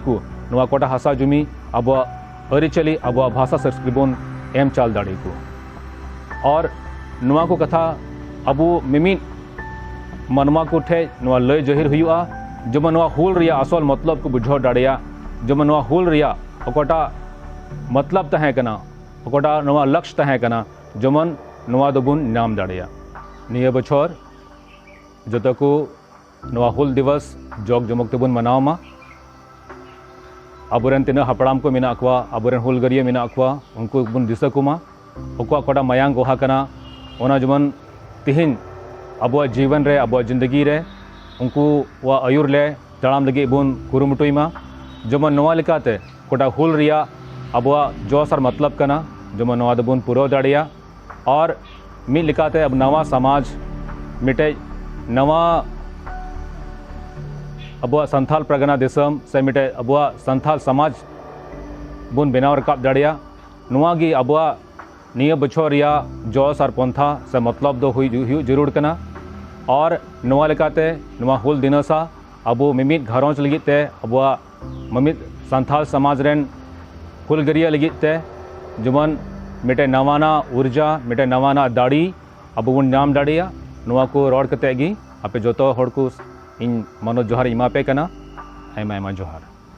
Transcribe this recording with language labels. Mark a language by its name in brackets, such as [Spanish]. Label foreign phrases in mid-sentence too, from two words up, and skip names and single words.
[Santali] को नोआ कोटा हसा जुमी अबुआ अरिचली अबुआ भाषा संस्कृति बुन एम चाल दाड़ी को और नोआ को कथा अबु मिमिन मनवा को ठे नोआ लय जहिर हुआ जेमन नोआ हुल रिया [Hindi] असल मतलब [Santali] को बुझाव दाड़िया जेमन नोआ हुल रिया ओकोटा मतलब तहे कना ओकोटा नोआ लक्ष्य तहे कना जेमन नोआ दोबुन नाम दाड़िया निया बछर जतो को नोआ हुल दिवस जोग जमक तेबुन मनावमा अबुरेन तीना हपड़ाम को मेना अक्वा अबुरेन हुलगरिया मेना अक्वा उनको बुन दिसा कुमा ओको कोटा मायांग गोहा कना ओना जेमन तिहिन अबुआ जीवन रे अबुआ जिंदगी रे उनको वा आयुर ले तड़ाम लगे बुन कुरुमुटुईमा जेमन नोआ लेकाते कोटा हुल रिया अबुआ [Hindi] जोस और मतलब [Santali] कना जेमन नोआ दबुन पुरो दाड़िया और मी लेकाते अब नवा समाज मिटे नवा अबुआ संथाल प्रगना दिसम से मिटे अबुआ संथाल समाज बुन बेनाव रकाब दाड़िया नोआ गी अबुआ निया बछर रिया [Hindi] जोस और पंथा से मतलब [Santali] दो हुई जरूर कना और नोआ लेकाते नोआ हुल दिनसा अबु मिमित घरोंच लगिते अबुआ ममित संथाल समाज रेन हुलगरिया लगिते जेमन मिटे नवाना ऊर्जा मिटे नवाना दाड़ी अबु बुन नाम दाड़िया नोआ को रोड कते गी आपे जोतो होड़ को इन मनोज जोहार इमा पे कना आयमा आयमा जोहार।